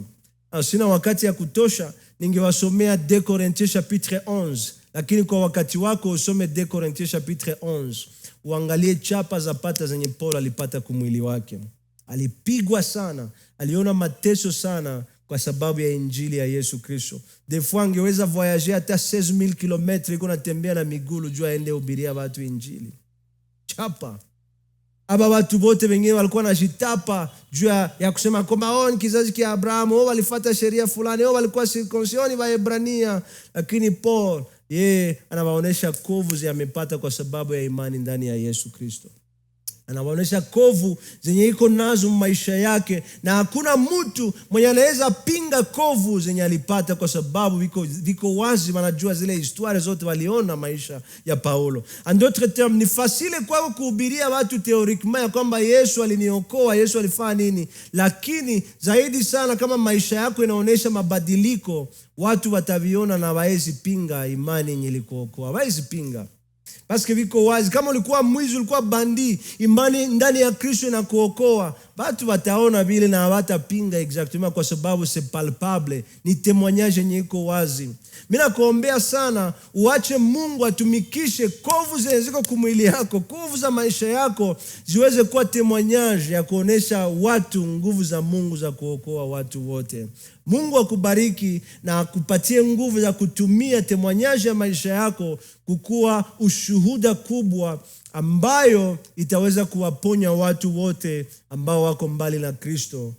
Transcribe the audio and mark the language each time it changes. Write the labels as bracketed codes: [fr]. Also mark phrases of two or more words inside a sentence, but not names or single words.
[sw] Sina wakati ya kutosha, ningewasomea [fr] 2 Corinthiens chapitre 11, [sw] lakini kwa wakati wako usome [fr] 2 Corinthiens chapitre 11, [sw] uangalie chapa za pata zenye Paulo alipata kumwili wake. Alipigwa sana, aliona mateso sana kwa sababu ya injili ya Yesu Kristo. [fr] Des fois [sw] angeweza voyager hata 16,000 km iko natembea na miguu juu aende hubiria watu injili. Chapa. Aba watu wote wengine walikuwa wanajitapa juu ya kusema kwamba ni kizazi kia Abrahamu, walifuata sheria fulani, walikuwa circoncision wa Hebrania, lakini Paul anawaonesha kovu zimepata kwa sababu ya imani ndani ya Yesu Kristo. Anawaonesha kovu zenye iko nazo maisha yake, na hakuna mtu mwenye anaweza pinga kovu zenye alipata, kwa sababu viko wazi, wanajua zile historia zote, waliona maisha ya Paulo. [fr] En d'autres termes, [sw] ni facile kwao kuhubiria watu theoriquement ya kwamba Yesu aliniokoa, Yesu alifanya nini, lakini zaidi sana kama maisha yako inaonesha mabadiliko, watu wataviona na waezi pinga imani yenye ilikuokoa, waezi pinga. Paske viko wazi, kama ulikuwa mwizi, ulikuwa bandi, imani ndani ya Kristo na kuokoa, watu wataona vile na hawatapinga exactement, kwa sababu [fr] c'est palpable, [sw] ni témoignage yenye iko wazi. Mimi nakuombea sana uache Mungu atumikishe kovu ziko kumwili yako, kovu za maisha yako ziweze kuwa témoignage ya kuonesha watu nguvu za Mungu za kuokoa watu wote. Mungu akubariki na akupatie nguvu za kutumia témoignage ya maisha yako kukua ushuhuda kubwa ambayo itaweza kuwaponya watu wote ambao wako mbali na Kristo.